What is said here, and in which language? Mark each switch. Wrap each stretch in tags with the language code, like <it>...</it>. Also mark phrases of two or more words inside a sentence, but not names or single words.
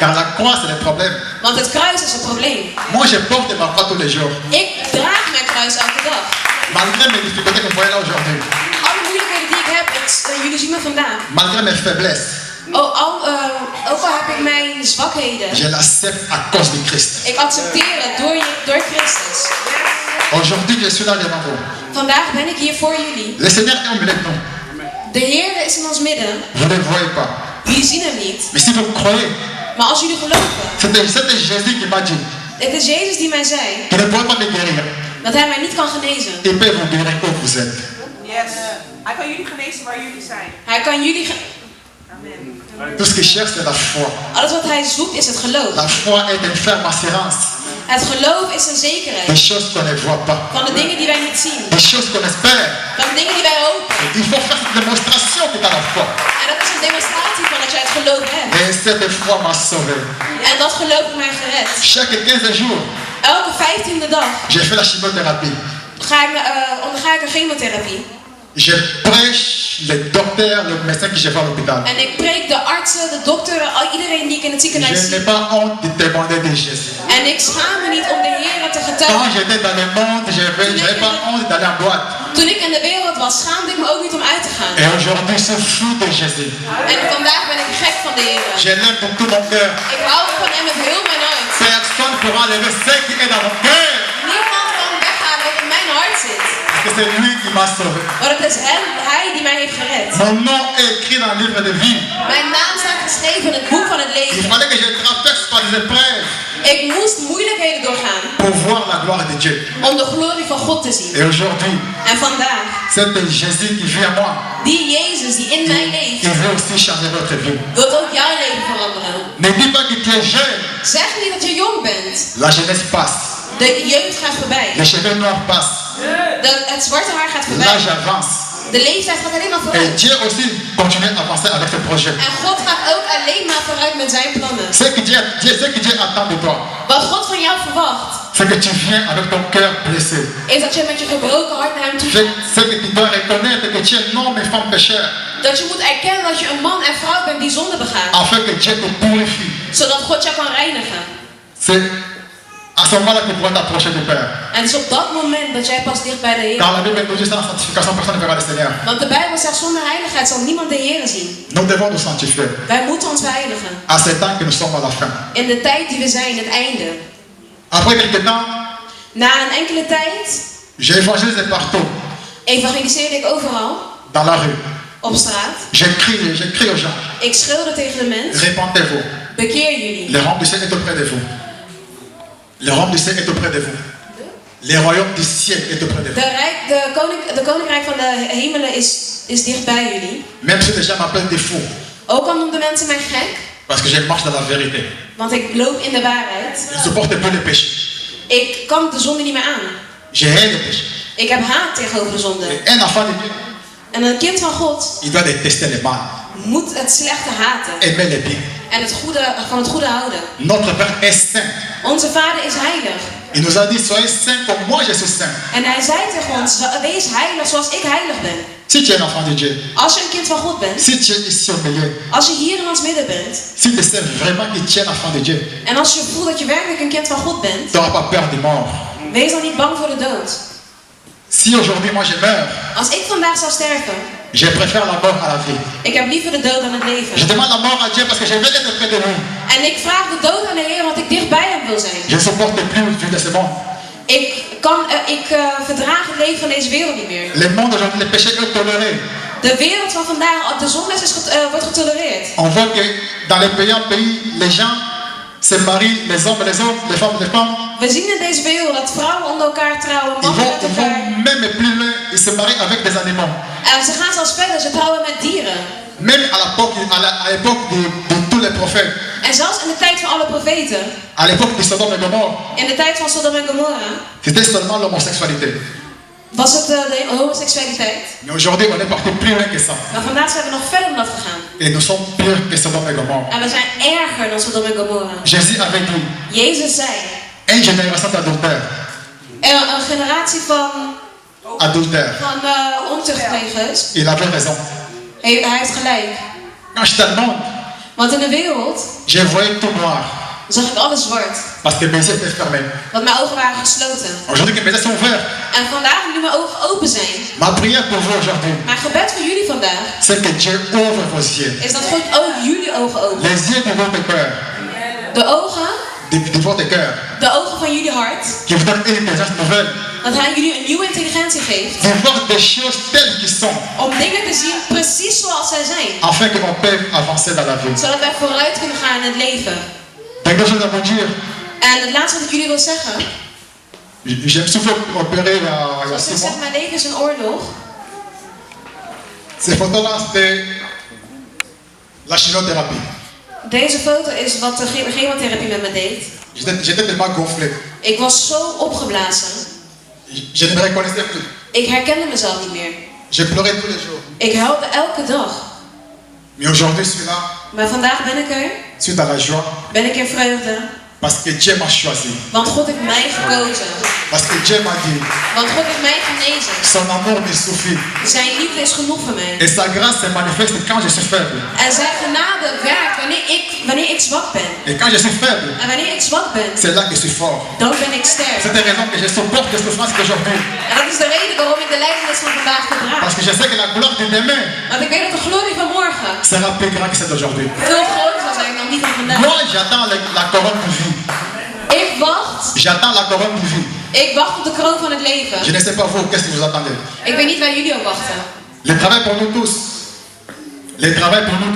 <fr>Car la croix, c'est le problème.</fr> <nl>Want het kruis is een probleem.</nl> <fr>Moi, je porte ma croix tous les jours.</fr> <nl>Ik draag mijn kruis elke dag.</nl> <fr>Malgré mes difficultés que vous voyez là aujourd'hui.</fr> <nl>Alle moeilijkheden die ik heb, jullie zien me vandaag.</nl> <fr>Malgré mes faiblesses.</fr> <nl>Ook al heb ik mijn zwakheden.</nl> <fr>Je l'accepte à cause de Christ.</fr> <nl>Ik accepteer het door Christus.</nl> <fr>Aujourd'hui, je suis là devant vous.</fr> <nl>Vandaag ben ik hier voor jullie.</nl> <fr>Le Seigneur est au milieu de nous.</fr> <nl>De Heer is in ons midden.</nl> <fr>Vous ne le voyez pas.</fr> <nl>Jullie zien hem niet.</nl> <fr>Mais si vous croyez,</fr> <nl>Maar als jullie geloven,</nl> <fr>c'était Jésus qui m'a dit</fr> <nl>het is Jezus die mij zei</nl> <fr>qu'il ne pourrait pas me guérir.</fr> <nl>dat hij mij niet kan genezen.</nl> <fr>Il peut vous guérir où vous êtes. Yes.</fr> <nl>Hij kan jullie genezen waar jullie zijn. Hij kan jullie... Amen.</nl> <fr>Tout ce qu'il cherche, c'est la foi.</fr> <nl>Alles wat hij zoekt is het geloof.</nl> <fr>La foi est une ferme assurance</fr> <nl>Het geloof is een</nl> <fr>des</fr> <nl>zekerheid</nl> <fr>choses qu'on ne voit pas,</fr> <nl>van de dingen die wij niet zien.</nl> <fr>des choses qu'on espère.</fr> <nl>Van de dingen die wij hopen.</nl> <fr>Il faut faire cette démonstration que tu as la foi.</fr> <nl>En dat is een demonstratie van dat jij het geloof hebt.</nl> <fr>Et cette foi m'a sauvé.</fr> <nl>En dat geloof heeft mij gered.</nl> <fr>Chaque 15 jours,</fr> <nl>Elke 15e dag</nl> <fr>j'ai fait la chimiothérapie.</fr> <nl>onderga ik een chemotherapie.</nl> <fr>Je prêche les docteurs, les médecins qui gèrent à l'hôpital.</fr> <nl>En ik preek de artsen, de dokteren, iedereen die ik in het ziekenhuis</nl> <fr>Je n'ai</fr> <nl>zie.</nl> <fr>pas honte de témoigner de Jésus.</fr> <nl>En ik schaam me niet om de Heer te</nl> <fr>Quand</fr> <nl>getuigen.</nl> <fr>j'étais dans le monde, je n'avais pas honte d'aller en boîte.</fr> <nl>Toen ik in de wereld was, schaamde ik me ook niet om uit te gaan.</nl> <fr>Et aujourd'hui, je suis fou de Jésus.</fr> <nl>En vandaag ben ik gek van de Heer.</nl> <fr>Je l'aime de tout mon cœur.</fr> <nl>Ik hou van hem met heel mijn hart.</nl> <fr>Personne ne pourra enlever ce qui est dans mon cœur.</fr> <nl>Niemand kan weghalen wat in mijn hart zit.</nl> <fr>Parce que c'est lui qui m'a sauvé.</fr> <nl>Maar het is hij die mij heeft gered.</nl> <fr>Mon nom est écrit dans le livre de vie.</fr> <nl>Mijn naam staat geschreven in het boek van het</nl> <fr>Il</fr> <nl>leven.</nl> <fr>fallait que je traverse par des épreuves</fr> <nl>Ik moest moeilijkheden doorgaan</nl> <fr>pour voir la gloire de Dieu.</fr> <nl>om de glorie van God te zien.</nl> <fr>Et aujourd'hui,</fr> <nl>En vandaag,</nl> <fr>c'est Jésus qui vit en moi.</fr> <nl>die Jezus die in mij leeft,</nl> <fr>Il veut aussi changer votre vie.</fr> <nl>wil ook jouw leven veranderen.</nl> <fr>Ne dis pas que tu es jeune.</fr> <nl>Zeg niet dat je jong bent.</nl> <fr>La jeunesse passe.</fr> <nl>De jeugd gaat voorbij.</nl> <fr>Les cheveux noirs passent.</fr> <nl>Het zwarte haar gaat voorbij.</nl> <fr>L'âge avance.</fr> <nl>De leeftijd gaat alleen maar</nl> <fr>Et</fr> <nl>vooruit.</nl> <fr>Dieu aussi continue à avancer avec ce projet.</fr> <nl>En God gaat ook alleen maar vooruit met zijn plannen.</nl> <fr>Ce que Dieu attend de toi,</fr> <nl>Wat God van jou verwacht,</nl> <fr>c'est que tu viens avec ton cœur blessé.</fr> <nl>is dat je met je gebroken hart naar hem toe gaat.</nl> <fr>C'est que tu dois reconnaître que tu es un homme et femme pécheur,</fr> <nl>Dat je moet erkennen dat je een man en vrouw bent die zonde begaan.</nl> <fr>afin que Dieu te purifie.</fr> <nl>Zodat God jou kan reinigen.</nl> <fr>C'est à ce moment-là que tu pourras t'approcher du Père.</fr> <nl>En het is op dat moment dat jij pas dicht bij de Heer.</nl> <fr>Car la Bible nous dit sans sanctification, personne ne verra le Seigneur.</fr> <nl>Want de Bijbel zegt zonder heiligheid zal niemand de Heer zien.</nl> <fr>Nous devons nous sanctifier.</fr> <nl>Wij moeten ons heiligen.</nl> <fr>À ce temps que nous sommes à la fin.</fr> <nl>In de tijd die we zijn, het einde.</nl> <fr>Après quelques temps,</fr> <nl>Na een enkele tijd</nl> <fr>j'évangélise partout,</fr> <nl>evangeliseerde ik overal.</nl> <fr>dans la rue.</fr> <nl>Op straat.</nl> <fr>Je crie aux gens.</fr> <nl>Ik schreeuwde tegen de mens.</nl> <fr>Répentez-vous.</fr> <nl>Bekeer jullie.</nl> <fr>Le royaume du ciel est auprès de vous. Le royaume du ciel est auprès de vous. Le royaume du ciel est auprès de vous.</fr> <nl>De koninkrijk van de hemelen is dicht bij jullie.</nl> <fr>Même si les gens m'appellent des fous,</fr> <nl>Ook al noemden mensen mij gek,</nl> <fr>parce que je marche dans la vérité.</fr> <nl>want ik loop in de waarheid.</nl> <fr>Je ne supporte plus le péché.</fr> <nl>Ik kan de zonde niet meer aan.</nl> <fr>Je hais le péché.</fr> <nl>Ik heb haat tegenover de zonde.</nl> <fr>Et un enfant de Dieu,</fr> <nl>En een kind van God</nl> <fr>il doit détester le mal,</fr> <nl>moet het slechte haten</nl> <fr>aimer le bien.</fr> <nl>en van het goede houden.</nl> <fr>Notre Père est saint.</fr> <nl>Onze vader is heilig.</nl> <fr>Il nous a dit, soyez saints comme moi je suis saint.</fr> <nl>En hij zei tegen ons, wees heilig zoals ik heilig ben.</nl> <fr>Si tu es un enfant de Dieu,</fr> <nl>Als je een kind van God bent,</nl> <fr>si tu es ici au milieu,</fr> <nl>als je hier in ons midden bent,</nl> <fr>si tu sais vraiment que tu es un enfant de Dieu,</fr> <nl>en als je voelt dat je werkelijk een kind van God bent,</nl> <fr>tu n'auras pas peur de mort.</fr> <nl>wees dan niet bang voor de dood.</nl> <fr>Si aujourd'hui moi je meurs,</fr> <nl>Als ik vandaag zou sterven,</nl> <fr>je préfère la mort à la vie.</fr> <nl>ik heb liever de dood dan het</nl> <fr>Je</fr> <nl>leven.</nl> <fr>demande la mort à Dieu parce que je veux être près de lui.</fr> <nl>En ik vraag de dood aan de Heer, want ik dicht bij hem wil zijn.</nl> <fr>Je ne supporte plus le vie de ce monde.</fr> <nl>Ik verdraag het leven van deze wereld niet meer.</nl> <fr>Le monde aujourd'hui, le péché est toléré.</fr> <nl>De wereld van vandaag, de zonde wordt getolereerd.</nl> <fr>On voit que dans les pays, les gens se marient, les hommes, les femmes, les femmes.</fr> <nl>We zien in deze wereld dat vrouwen onder elkaar trouwen,</nl> <fr>Ils</fr> <nl>mannen met</nl> <fr>vont</fr> <nl>elkaar.</nl> <fr>même plus loin, ils se marient avec des animaux.</fr> <nl>En ze gaan zelfs verder, ze trouwen met dieren.</nl> <fr>Même à l'époque de tous les prophètes,</fr> <nl>En zelfs in de tijd van alle profeten,</nl> <fr>à l'époque de Sodome et Gomorrhe,</fr> <nl>in de tijd van Sodom en Gomorra,</nl> <fr>c'était seulement l'homosexualité.</fr> <nl>was het de homoseksualiteit.</nl> <fr>Mais aujourd'hui, on est parti plus loin que ça.</fr> <nl>Maar vandaag zijn we nog verder dan dat gegaan.</nl> <fr>Et nous sommes pires que Sodome et Gomorre.</fr> <nl>En we zijn erger dan Sodom en Gomorra.</nl> <fr>Jésus avait dit,</fr> <nl>Jezus zei,</nl> <fr>une génération d'adultères.</fr> <nl>een generatie van ontuchtplegers,</nl> <fr>Il avait raison.</fr> <nl>hij heeft gelijk.</nl> <fr>Quand j'étais dans le monde,</fr> <nl>Want in de wereld</nl> <fr>je voyais tout noir.</fr> <nl>zag ik alles zwart.</nl> <fr>Parce que mes yeux étaient fermés.</fr> <nl>Want mijn ogen waren gesloten.</nl> <fr>Aujourd'hui que mes yeux sont ouverts,</fr> <nl>En vandaag nu mijn ogen open zijn.</nl> <fr>ma prière pour vous aujourd'hui,</fr> <nl>Mijn gebed voor jullie vandaag</nl> <fr>c'est que Dieu ouvre vos yeux.</fr> <nl>is dat God ook jullie ogen opent.</nl> <fr>Les yeux de votre cœur.</fr> <nl>De ogen,</nl> <fr>De votre cœur.</fr> <nl>de ogen van jullie hart.</nl> <fr>Qui vous donne une intelligence nouvelle.</fr> <nl>Dat hij jullie een nieuwe intelligentie geeft.</nl> <fr>De voir des choses telles qu'elles sont.</fr> <nl>Om dingen te zien precies zoals zij zijn.</nl> <fr>Afin que l'on puisse avancer dans la vie.</fr> <nl>Zodat wij vooruit kunnen gaan in het leven.</nl> <fr>Quelque chose à vous dire.</fr> <nl>En het laatste wat ik jullie wil zeggen.</nl> <fr>Je me suis fait opérer il y a</fr> <nl>Zoals</nl> <fr>6</fr> <nl>ik</nl> <fr>mois.</fr> <nl>zeg, mijn leven is een oorlog.</nl> <fr>Ces photos-là, c'était la chimiothérapie.</fr> <nl>Deze foto is wat de chemotherapie met me deed.</nl> <fr>J'étais tellement gonflé.</fr> <nl>Ik was zo opgeblazen.</nl> <fr>Je ne me reconnaissais plus.</fr> <nl>Ik herkende mezelf niet meer.</nl> <fr>Je pleurais tous les jours.</fr> <nl>Ik huilde elke dag.</nl> <fr>Mais aujourd'hui, je suis là,</fr> <nl>Maar vandaag ben ik er.</nl> <fr>suite à la joie,</fr> <nl>Ben ik in vreugde.</nl> <fr>parce que Dieu m'a choisi.</fr> <nl>Want God heeft mij gekozen.</nl> <fr>Parce que Dieu m'a dit,</fr> <nl>Want God heeft mij genezen.</nl> <fr>son amour me suffit.</fr> <nl>Zijn liefde is genoeg voor mij.</nl> <fr>Et sa grâce se manifeste quand je suis faible.</fr> <nl>En zijn genade werkt wanneer ik zwak ben.</nl> <fr>Et quand je suis faible,</fr> <nl>En wanneer ik zwak ben,</nl> <fr>c'est là que je suis fort.</fr> <nl>dan ben ik sterk.</nl> <fr>C'est la raison que je supporte les souffrances d'aujourd'hui.</fr> <nl>En dat is de reden waarom ik de lijdenis van vandaag verdraag.</nl> <fr>Parce que je sais que la gloire de demain</fr> <nl>Want ik weet dat de glorie van morgen</nl> <fr>sera plus grande que celle d'aujourd'hui.</fr> <nl>veel groter zal zijn dan die van vandaag.</nl> <fr>Moi, j'attends la couronne de vie.</fr> <nl>Ik wacht.</nl> <fr>J'attends la couronne de vie.</fr> <nl>Ik wacht op de kroon van het leven.</nl> <fr>Je ne sais pas vous, qu'est-ce que vous attendez.</fr> <nl>Ik weet niet waar jullie op wachten.</nl> <fr>Le travail pour nous tous. Le travail pour nous tous,</fr>